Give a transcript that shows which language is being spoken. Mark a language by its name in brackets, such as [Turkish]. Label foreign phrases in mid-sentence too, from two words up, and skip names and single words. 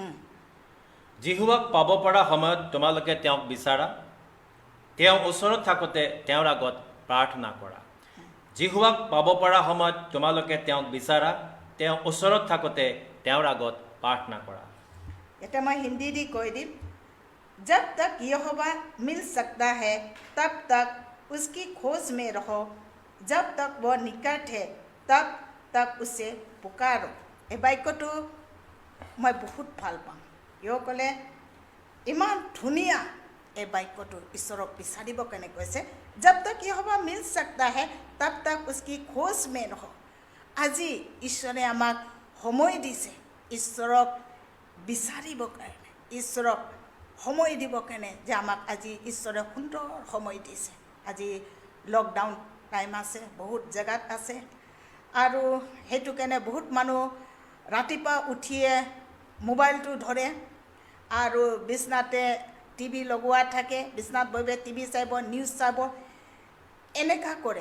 [Assamese] জিহুৱাক পাব পৰা সময়ত তোমালোকে তেওঁক বিচাৰা, তেওঁ ওচৰত থাকোঁতে তেওঁৰ আগত প্ৰাৰ্থনা কৰা। জিহুৱাক পাব পৰা সময়ত তোমালোকে তেওঁক বিচাৰা, তেওঁ ওচৰত থাকোঁতে তেওঁৰ আগত প্ৰাৰ্থনা কৰা। এটা মই হিন্দী দি কৈ দিম। [Hindi] जब तक यहोवा मिल सकता है तब तक उसकी खोज में रहो, जब तक वो निकट है तब तक उसे पुकारो। [Assamese] এই বাক্যটো মই বহুত ভাল পাওঁ। কিয় ক'লে ইমান ধুনীয়া এই বাক্যটো ঈশ্বৰক বিচাৰিব কেনে কৈছে। [Hindi] जब तक यहोवा मिल सकता है तब तक उसकी खोज में रहो। [Assamese] আজি ঈশ্বৰে আমাক সময় দিছে ঈশ্বৰক বিচাৰিব কাৰণে, ঈশ্বৰক সময় দিব কেনে যে আমাক আজি ঈশ্বৰে সুন্দৰ সময় দিছে। আজি [English] lockdown time [Assamese] আছে, বহুত জেগাত আছে আৰু সেইটো কাৰণে বহুত মানুহ ৰাতিপুৱা উঠিয়ে মোবাইলটো ধৰে আৰু বিছনাতে টিভি লগোৱা থাকে, বিছনাত বহি টিভি চাব, নিউজ চাব, এনেকুৱা কৰে।